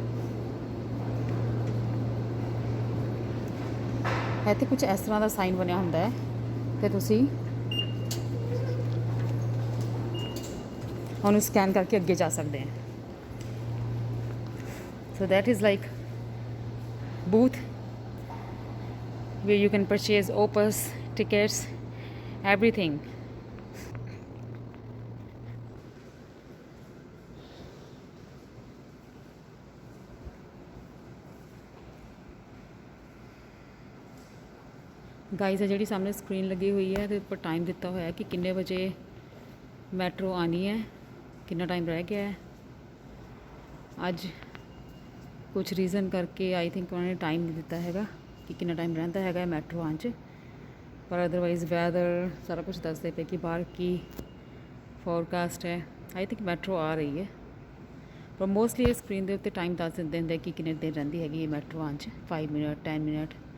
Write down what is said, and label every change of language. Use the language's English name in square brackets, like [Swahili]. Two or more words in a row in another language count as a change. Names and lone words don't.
[Punjabi] ਇੱਥੇ ਕੁਝ ਇਸ ਤਰ੍ਹਾਂ ਦਾ ਸਾਈਨ ਬਣਿਆ ਹੁੰਦਾ ਹੈ ਤੇ ਤੁਸੀਂ ਉਹਨੂੰ ਸਕੈਨ ਕਰਕੇ ਅੱਗੇ ਜਾ ਸਕਦੇ ਆ। [English] ਸੋ that is like booth where you can purchase opus tickets, everything. [Punjabi] गाइस, ਜਿਹੜੀ ਸਾਹਮਣੇ ਸਕਰੀਨ ਲੱਗੀ ਹੋਈ ਹੈ ਤੇ ਉੱਪਰ ਟਾਈਮ ਦਿੱਤਾ ਹੋਇਆ ਕਿ ਕਿੰਨੇ ਵਜੇ ਮੈਟਰੋ ਆਣੀ ਹੈ, ਕਿੰਨਾ ਟਾਈਮ ਰਹਿ ਗਿਆ ਹੈ। ਅੱਜ ਕੁਝ ਰੀਜ਼ਨ ਕਰਕੇ [English] I think [Punjabi] ਉਹਨਾਂ ਨੇ ਟਾਈਮ ਨਹੀਂ ਦਿੱਤਾ ਹੈਗਾ ਕਿ ਕਿੰਨਾ ਟਾਈਮ ਰਹਿੰਦਾ ਹੈਗਾ ਮੈਟਰੋ ਆਉਣ 'ਚ, ਪਰ [English] otherwise weather [Punjabi] ਸਾਰਾ ਕੁਝ ਦੱਸਦੇ ਪਏ ਕਿ ਬਾਹਰ ਕੀ ਫੋਰਕਾਸਟ ਹੈ। [English] I think [Punjabi] ਮੈਟਰੋ ਆ ਰਹੀ ਹੈ, ਪਰ ਮੋਸਟਲੀ ਇਹ ਸਕਰੀਨ ਦੇ ਉੱਤੇ ਟਾਈਮ ਦੱਸ ਦਿੰਦੇ ਹੁੰਦੇ ਕਿ ਕਿੰਨੇ ਦਿਨ ਰਹਿੰਦੀ ਹੈਗੀ ਮੈਟਰੋ ਆਉਣ 'ਚ, 5 ਮਿੰਟ, 10 ਮਿੰਟ।